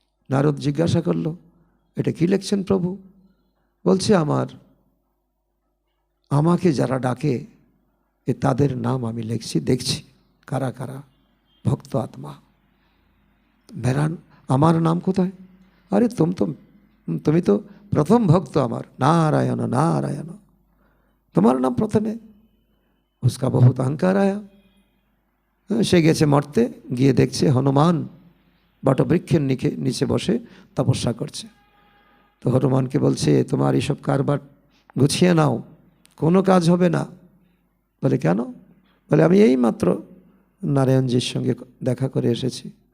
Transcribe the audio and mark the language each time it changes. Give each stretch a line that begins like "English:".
Bangla: নারদ জিজ্ঞাসা করলো, এটা কি লিখছেন প্রভু? বলছে, আমাকে যারা ডাকে এ তাদের নাম আমি লিখছি, দেখছি কারা কারা ভক্ত আত্মা। আমার নাম কোথায়? अरे তুমি তো প্রথম ভক্ত আমার, नारायण नारायण,
Hindi: तुम्हारा नाम प्रथमे। उसका बहुत अहंकार आया।
Bangla: সে গেছে মরতে, গিয়ে দেখছে হনুমান বটবৃক্ষের নিচে বসে তপস্যা করছে। তো হনুমানকে বলছে, তোমার এইসব কারবার গুছিয়ে নাও, কোনো কাজ হবে না। বলে কেন? বলে আমি এই মাত্র নারায়ণজির সঙ্গে দেখা করে এসেছি।